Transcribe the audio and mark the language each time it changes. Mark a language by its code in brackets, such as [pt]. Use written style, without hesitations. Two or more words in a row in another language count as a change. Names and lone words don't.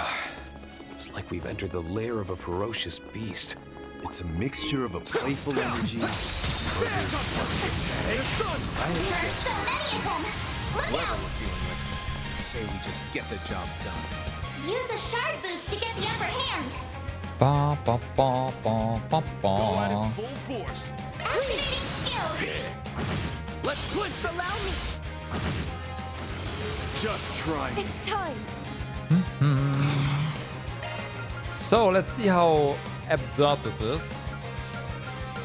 [en] It's like we've entered the lair of a ferocious beast. It's a mixture of a playful energy. There's so many of them! Look Whatever out! we're dealing with, I say we just get the job done. Use a shard boost to get the upper hand. Ba ba ba ba ba Go at ba. it full force. Activating skill. Let's clinch. Allow me! Just try. It's time! So let's see how absurd this is.